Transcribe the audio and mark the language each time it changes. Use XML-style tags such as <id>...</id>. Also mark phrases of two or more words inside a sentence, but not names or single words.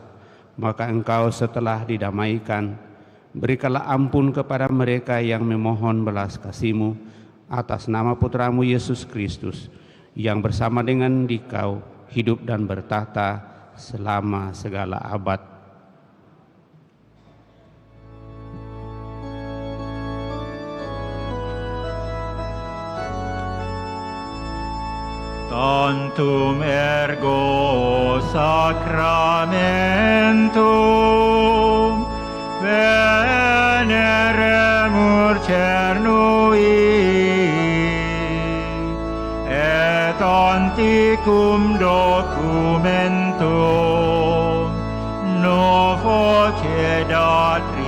<id>Maka Engkau setelah didamaikan, berikanlah ampun kepada mereka yang memohon belas kasih-Mu atas nama Putra-Mu Yesus Kristus, yang bersama dengan Dikau hidup dan bertahta selama segala abad.</id> <la>Tantum ergo sacramentum veneremur cernui et anticum documentum novo cedat</la>